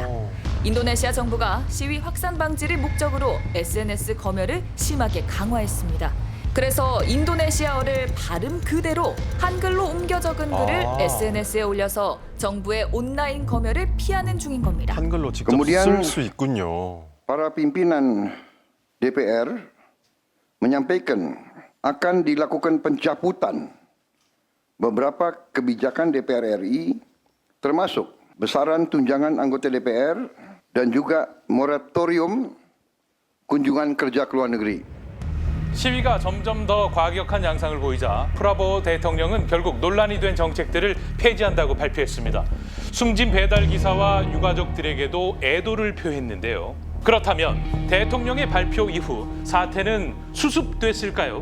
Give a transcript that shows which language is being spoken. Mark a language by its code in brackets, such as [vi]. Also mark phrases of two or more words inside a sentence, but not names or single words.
[ko] 인도네시아 정부가 시위 확산 방지를 목적으로 SNS 검열을 심하게 강화했습니다. 그래서 인도네시아어를 발음 그대로 한글로 옮겨 적은 글을 SNS에 올려서 정부의 온라인 검열을 피하는 중인 겁니다. 한글로 직접 쓸 수 있군요. [id] Para pimpinan DPR menyampaikan akan dilakukan pencabutan beberapa kebijakan DPR RI termasuk besaran tunjangan anggota DPR dan juga moratorium kunjungan kerja ke luar negeri. [ko] 시위가 점점 더 과격한 양상을 보이자 프라보 대통령은 결국 논란이 된 정책들을 폐지한다고 발표했습니다. 숨진 배달 기사와 유가족들에게도 애도를 표했는데요. 그렇다면 대통령의 발표 이후 사태는 수습됐을까요?